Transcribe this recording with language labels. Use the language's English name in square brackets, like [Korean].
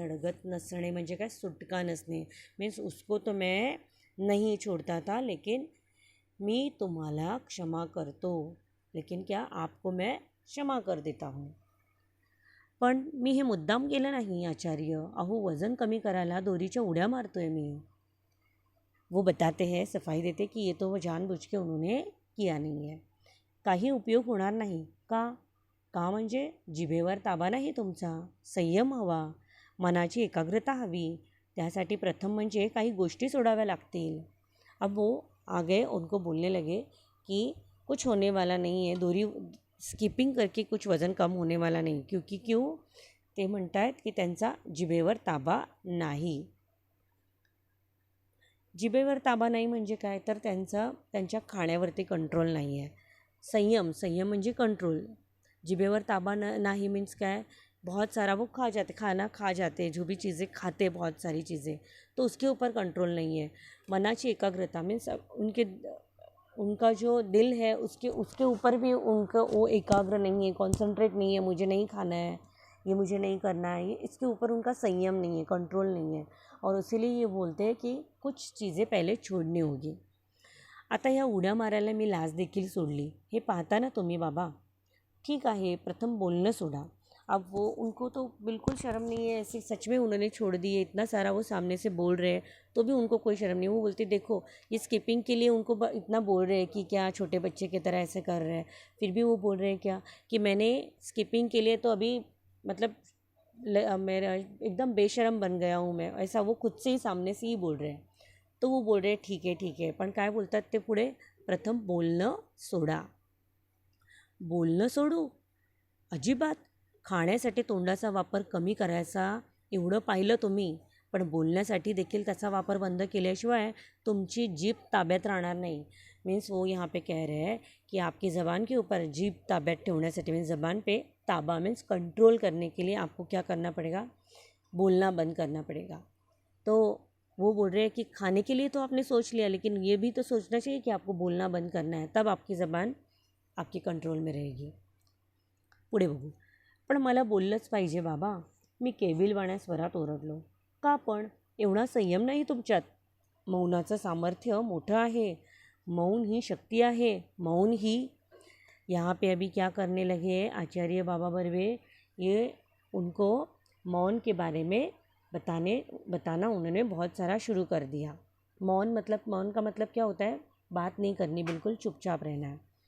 [Marathi] धडगत नसणे म्हणजे काय, सुटका नसणे, [Hindi] मीन्स उसको तो मैं नहीं छोड़ता था, लेकिन [Marathi] मी तुम्हाला क्षमा करतो, [Hindi] लेकिन क्या आपको मैं क्षमा कर देता हूँ. [Marathi] पण मी हे मुद्दाम केलं नाही आचार्य. अहो वजन कमी करायला दोरीच्या उड्या मारतोय मी. [Hindi] वो बताते हैं, सफाई देते की ये तो वो जानबूझ के उन्होंने किया नहीं है. [Marathi] काही उपयोग होणार नाही. का म्हणजे जिभेवर ताबा नाही तुमचा, संयम हवा, मनाची एकाग्रता हवी. त्यासाठी प्रथम म्हणजे काही गोष्टी सोडाव्या लागतील. [Hindi] अब वो आगे उनको बोलने लगे कि कुछ होने वाला नहीं है, दोरी स्किपिंग करके कुछ वजन कम होने वाला नहीं. क्यों [Marathi] ते म्हणत आहेत की त्यांचा जिभेवर ताबा नाही. जिभेवर ताबा नाही म्हणजे काय, तर त्यांच्या खाण्यावरती कंट्रोल नाही आहे. संयम म्हणजे कंट्रोल. जिभेवर ताबा [Hindi] नहीं मीन्स क्या, बहुत सारा वो खाना खा जाते, जो भी चीज़ें खाते, बहुत सारी चीज़ें, तो उसके ऊपर कंट्रोल नहीं है. [Marathi] मनाची एकाग्रता [Hindi] मीन्स उनका जो दिल है उसके ऊपर भी उनका वो एकाग्र नहीं है, कॉन्सनट्रेट नहीं है, मुझे नहीं खाना है, ये मुझे नहीं करना है, ये इसके ऊपर उनका संयम नहीं है, कंट्रोल नहीं है, और इसीलिए ये बोलते हैं कि कुछ चीज़ें पहले छोड़नी होगी. [Marathi] आता ह्या उड्या मारायला मी लाज देखील सोडली, हे पाहता ना तुम्ही बाबा. ठीक आहे, प्रथम बोलणं सोडा. [Hindi] अब वो उनको तो बिल्कुल शर्म नहीं है, ऐसे सच में उन्होंने छोड़ दिए, इतना सारा वो सामने से बोल रहे हैं तो भी उनको कोई शर्म नहीं. वो बोलते देखो ये स्किपिंग के लिए उनको इतना बोल रहे हैं कि क्या छोटे बच्चे की तरह ऐसे कर रहे हैं, फिर भी वो बोल रहे हैं क्या कि मैंने स्किपिंग के लिए तो अभी मतलब मेरा एकदम बेशरम बन गया हूँ मैं, ऐसा वो खुद से ही सामने से ही बोल रहे हैं. तो वो बोल रहे हैं [Marathi] ठीक आहे, पण काय बोलतात ते पुढे, प्रथम बोलणं सोडा. बोलणं सोडू अजिबात. खाण्यासाठी तोंडाचा वापर कमी करायचा एवढं पाहिलं तुम्ही, पण बोलण्यासाठी देखील त्याचा वापर बंद केल्याशिवाय तुमची जीभ ताब्यात राहणार नाही. [Hindi] मीन्स वो यहाँ पे कह रहे हैं कि आपकी ज़बान के ऊपर [Marathi] जीभ ताब्यात ठेवण्यासाठी, [Hindi] मीन्स ज़बान पे ताबा मीन्स कंट्रोल करने के लिए आपको क्या करना पड़ेगा, बोलना बंद करना पड़ेगा. तो वो बोल रहे हैं कि खाने के लिए तो आपने सोच लिया, लेकिन ये भी तो सोचना चाहिए कि आपको बोलना बंद करना है, तब आपकी ज़बान आपकी कंट्रोल में रहेगी. [Marathi] पुढे बघू. पण मला बोललंच पाहिजे बाबा, मी केविलवाण्या स्वरात ओरडलो. का पण एवढा संयम नाही तुमच्यात. मौनाचं सामर्थ्य मोठं आहे, मौन ही शक्ती आहे. [Hindi] मौन ही यहाँ पे अभी क्या करने लगे आचार्य बाबा बर्वे, ये उनको मौन के बारे में बताना उन्होंने बहुत सारा शुरू कर दिया. मौन का मतलब क्या होता है, बात नहीं करनी, बिल्कुल चुपचाप रहना है.